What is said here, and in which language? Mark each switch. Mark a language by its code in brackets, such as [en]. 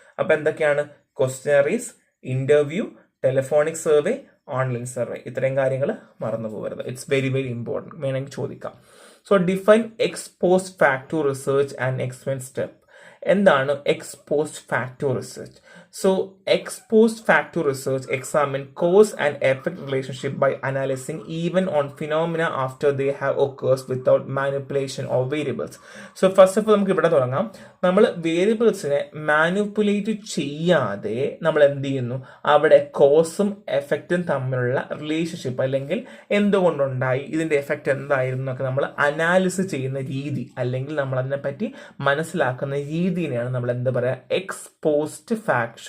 [ml] അപ്പൊ എന്തൊക്കെയാണ്, ക്വസ്റ്റനറീസ്, interview, telephonic survey, online survey, ഇത്രയും കാര്യങ്ങൾ മറന്നു പോകരുത്. [en] it's very very important, [ml] വേണമെങ്കിൽ ചോദിക്കാം. [en] So define ex post facto research and experiment step. [ml] എന്താണ് X post factor research? [en] So, ex post factor research examine cause and effect relationship by analyzing even on phenomena after they have occurs without manipulation of variables. So, first of all, [ml] നമുക്ക് ഇവിടെ തുടങ്ങാം. നമ്മൾ വേരിയബിൾസിനെ manipulate ചെയ്യാതെ നമ്മൾ എന്ത് ചെയ്യുന്നു, അവിടെ കോസും എഫക്റ്റും തമ്മിലുള്ള റിലേഷൻഷിപ്പ് അല്ലെങ്കിൽ എന്തുകൊണ്ടുണ്ടായി, ഇതിന്റെ എഫക്റ്റ് എന്തായിരുന്നു എന്നൊക്കെ നമ്മൾ അനാലിസിസ് ചെയ്യുന്ന രീതി, അല്ലെങ്കിൽ നമ്മൾ അതിനെപ്പറ്റി മനസ്സിലാക്കുന്ന രീതിയാണ് നമ്മൾ എന്താ പറയുക, എക്സ് പോസ്റ്റ് ഫാക്ടർ.